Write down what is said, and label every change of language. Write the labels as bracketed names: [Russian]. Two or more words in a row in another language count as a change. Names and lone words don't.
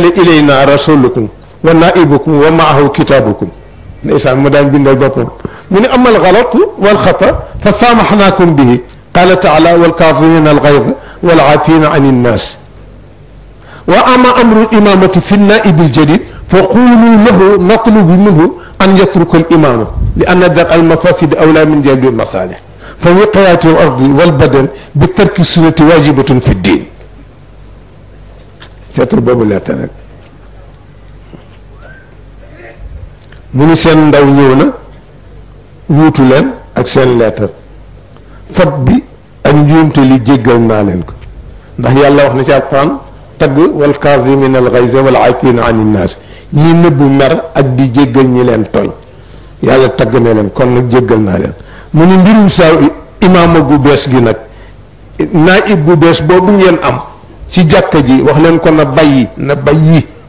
[Arabic] إلينا رسولكم ونائبكم ومعه كتابكم ليس مدان بن البطن من أما الغلط والخطأ فسامحناكم به قال تعالى والكاظمين الغيظ والعافين عن الناس وأما أمر الإمامة في النائب الجديد فقولوا له نطلب منه أن يترك الإمامة لأن درء المفاسد أولى من جلب المصالح فوقاية الأرض والبدن بترك السنة واجبة في الدين [Wolof] seetal boobu leetar rek mu ni seen ndaw ñëw na wuutu leen ak seen lettre fat bi ak njuumte li jéggal naa leen ko ndax yàlla wax na ci alquran tagg [Arabic] والكاظمين الغيظ والعافين عن الناس [Wolof] ñi nëbbu mer ak di jéggal ñi leen tooñ yàlla tagg ne leen kon nag jéggal naa leen mu ni mbirum saa imaama gu bees gi nag naib bu bees boobu ngeen am ci jàkka ji wax leen ko na bàyyi